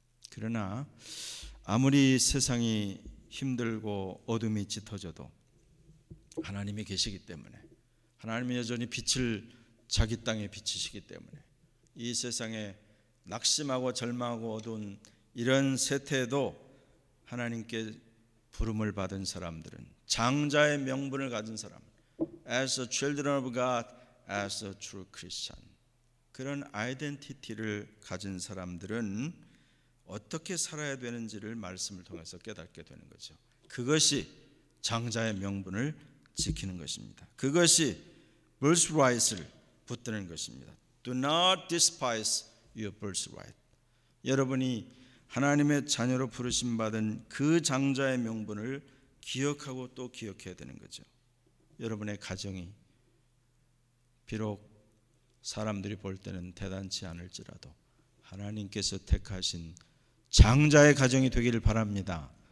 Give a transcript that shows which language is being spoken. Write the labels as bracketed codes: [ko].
[ko] 그러나 아무리 세상이 힘들고 어둠이 짙어져도 하나님이 계시기 때문에 하나님이 여전히 빛을 자기 땅에 비치시기 때문에 이 세상에 낙심하고 절망하고 어두운 이런 세태에도 하나님께 부름을 받은 사람들은 장자의 명분을 가진 사람 [en] As a children of God, as a true Christian [ko] 그런 아이덴티티를 가진 사람들은 어떻게 살아야 되는지를 말씀을 통해서 깨닫게 되는 거죠. 그것이 장자의 명분을 지키는 것입니다. 그것이 birthright을 붙드는 것입니다. [en] Do not despise your birthright. [ko] 여러분이 하나님의 자녀로 부르심 받은 그 장자의 명분을 기억하고 또 기억해야 되는 거죠. 여러분의 가정이 비록 사람들이 볼 때는 대단치 않을지라도 하나님께서 택하신 장자의 가정이 되기를 바랍니다.